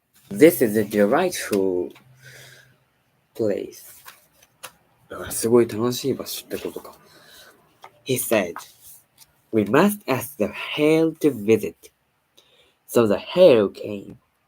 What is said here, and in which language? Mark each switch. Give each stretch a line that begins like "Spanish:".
English: This is a delightful place.
Japanese: すごい楽しい場所ってことか。
English: He said, "We must ask the hare to visit." So the hare came.